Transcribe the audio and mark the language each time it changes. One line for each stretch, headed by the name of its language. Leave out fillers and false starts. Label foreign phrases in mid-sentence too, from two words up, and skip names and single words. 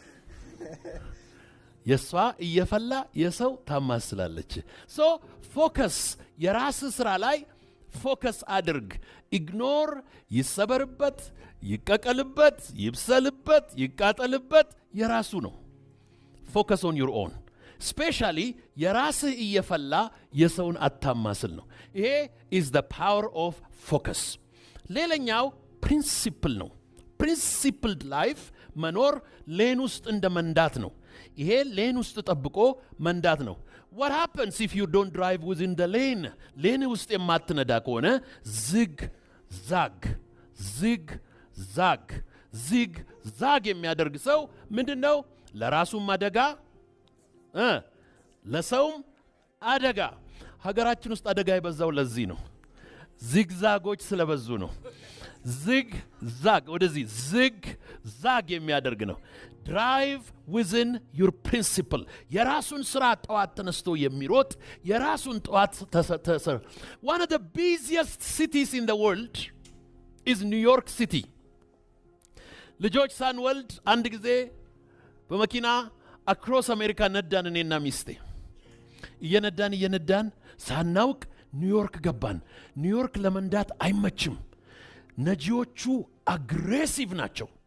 Amharic: የሷ እየፈላ የሰው ታማስላለች
English: so focus
Amharic: የራስ ስራ ላይ ፎከስ አድርግ ኢግኖር ይሰበርበት ይቀቀልበት ይብሰልበት ይቃጠልበት የራሱ ነው
English: focus on your own especially
Amharic: የራስህ እየፈላ የሰውን አታማስል ነው ይሄ
English: is the power of focus
Amharic: ሌላኛው principle ነው
English: principled life
Amharic: መኖር ሌን ውስጥ እንደ መንዳት ነው ይሄ ሌን ውስጥ ተጠብቆ መንዳት ነው
English: what happens if you don't drive within the lane
Amharic: ሌን ውስጥ የማትነዳ ከሆነ zig zag የሚያደርግ ሰው ምንድነው ለራሱም አደጋ ለሰውም አደጋ ሀገራችን ውስጥ አደጋ ይበዛው ለዚህ ነው ዚግዛጎች ስለበዙ ነው ወደዚህ zig የሚያደርግ ነው
English: drive within your principle
Amharic: የራሱን ስራ ጠዋት ተነስቶ የሚሮጥ የራሱን ጠዋት
English: one of the busiest cities in the world is New York City
Amharic: ልጆች ሳንወልድ አንድ ጊዜ በመኪና
English: across America
Amharic: ነዳን እኔና ሚስቴ እየነዳን ሳናውቅ ኒውዮርክ ገባን ኒውዮርክ ለመንዳት አይመችም ነጂዎቹ አግሬሲቭ ናቸው